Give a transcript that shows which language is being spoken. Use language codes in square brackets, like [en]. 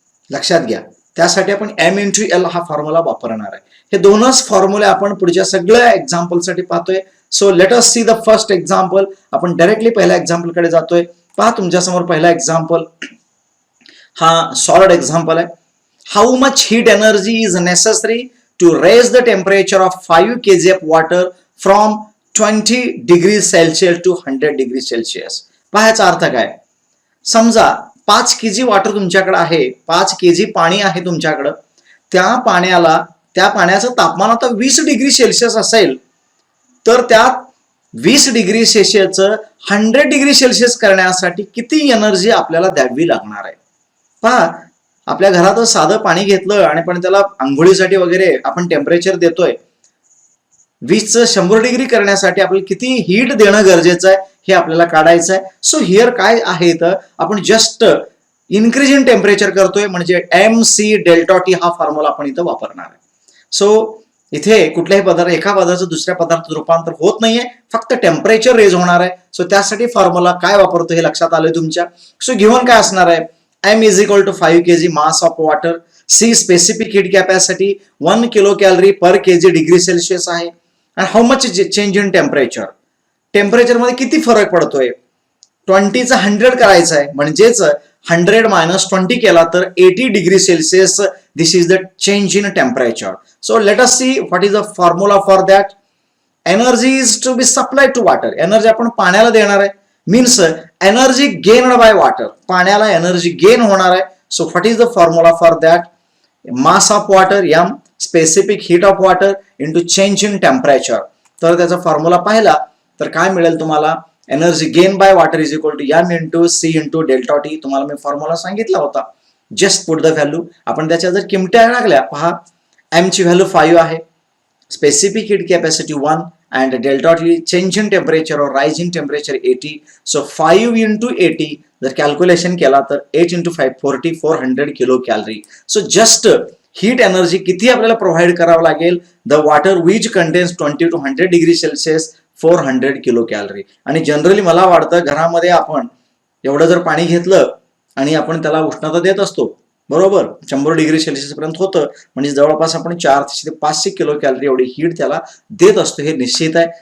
[mr] लक्षात घ्या, त्यासाठी आपण m इंटू एल हा फॉर्म्युला वापरणार आहे. हे दोनच फॉर्म्युले आपण पुढच्या सगळ्या एक्झाम्पल साठी पाहतोय. [en] So let us see the first example. [mr] आपण डायरेक्टली पहिल्या एक्झाम्पल कडे जातोय. पहा तुमच्यासमोर पहिला एक्झाम्पल हा सॉलिड एक्झाम्पल आहे. [en] How much heat energy is necessary to raise the temperature of 5 kg of water from 20 degrees Celsius to 100 degrees Celsius. [mr] पाहायचा अर्थ काय, समजा 5 kg वॉटर तुमच्याकडे आहे, 5 kg पाणी आहे तुमच्याकडे. त्या पाण्याचं तापमान आता 20 डिग्री सेल्सिअस असेल तर त्यात 20 डिग्री सेल्सिअसचं 100 डिग्री सेल्सिअस करण्यासाठी किती एनर्जी आपल्याला द्यावी लागणार आहे. पहा, आपल्या घरातच साधं पाणी घेतलं आणि पण त्याला आंघोळीसाठी वगैरे आपण टेम्परेचर देतोय, 20चं 100 डिग्री करण्यासाठी आपल्याला किती हीट देणं गरजेचं आहे हे आपल्याला काढायचं आहे. सो हिअर काय आहे, तर आपण जस्ट इन्क्रीज इन टेम्परेचर करतोय, म्हणजे mc डेल्टा टी हा फॉर्म्युला आपण इथं वापरणार आहे. सो इथे कुठल्याही एका पदार्थाचं दुसऱ्या पदार्थात रूपांतर होत नाहीये, फक्त टेम्परेचर रेज होणार आहे. सो त्यासाठी फॉर्म्युला काय वापरतो हे लक्षात आलंय तुमच्या. [en] so given [mr] काय असणार आहे, [en] m is equal to 5 kg mass of water, c specific heat capacity 1 kilocalorie per kg degree Celsius आहे. and how much change in temperature, [mr] temperature मध्ये किती फरक पडतोय. 20चा 100 करायचा आहे, म्हणजेच 100 मायनस 20 केला तर 80 degree Celsius. [en] This is the change in temperature. So let us see what is the formula for that. Energy is to be supplied to water, [mr] energy आपण पाण्याला देणार आहे. [en] means energy gain by water, [mr] पाण्याला energy gain होणार आहे. [en] So what is the formula for that, mass of water m specific heat of water into change in temperature. [mr] तर त्याचा formula पाहिला तर काय मिळेल तुम्हाला, [en] Energy gain by water is equal to m into c into delta T. [mr] तुम्हाला मी formula सांगितला होता. [en] Just put the value. [mr] आपण त्याच्या जर किमत्या टाकल्या, पहा m ची व्हॅल्यू 5 आहे, [en] specific heat capacity 1 and delta T change in temperature or rise in temperature 80. [mr] So 5 into 80 जर कॅल्क्युलेशन केला तर 8 into 5 40 400 kilo calorie. So just heat energy किती आपल्याला प्रोव्हाइड करावं लागेल, [en] the water which contains 20 to 100 degree Celsius [mr] 400 kilo calorie. आणि generally मला वाटतं घरामध्ये आपण एवढं जर पाणी घेतलं आणि आपण त्याला उष्णता देत असतो, बरोबर 100 डिग्री सेल्सिअस पर्यंत होतं, म्हणजे जवळपास आपण 400 ते 500 किलो कॅलरी एवढी हीट त्याला देत असतो, हे निश्चित आहे.